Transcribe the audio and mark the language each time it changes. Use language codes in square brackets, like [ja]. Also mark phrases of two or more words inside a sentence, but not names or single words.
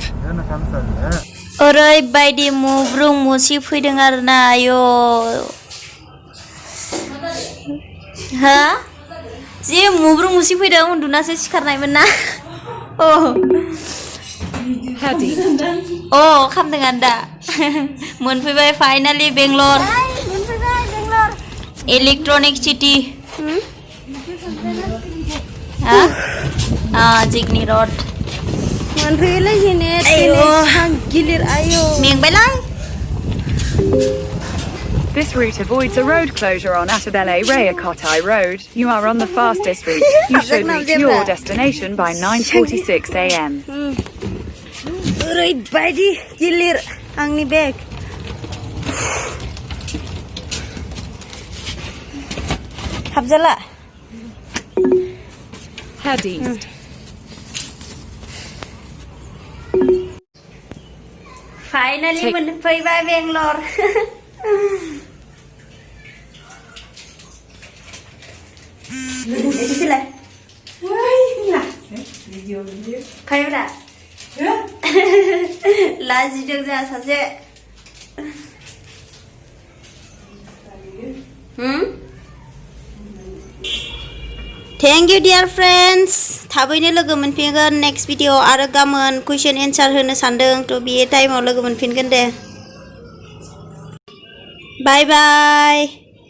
[brx] ओरैबायदि मुब्रुं मुसि फैदों आरोना आयो हा जे मुब्रुं मुसि फैदों उन्दुनासो सिखारनायमोन ना खामदों आं दा मोनफैबाय फाइनालि बेंगलर इलेक्ट्रनिक सिटी जिगनि रड मोनफैबायलाय जेने गिलिर आयो मेंबायलाय [en] This route avoids a road closure on Attabele Rayakotai Road. You are on the fastest route. You should reach your destination by 9:46 a.m. [brx] ओरैबायदि गिलिर आंनि बेग हाबजाला [en] Head east. [brx] Finally मोनफैबाय बेंगलर फायब्रा लाजिदों जोंहा सासे [en] Thank you dear friends [brx] थाबैनो लोगो मोनफिनगोन [en] next video [brx] आरो गाबोन [en] question answer [brx] होनो सानदों थ' बे टाइमाव लोगो मोनफिनगोन दे [en] bye bye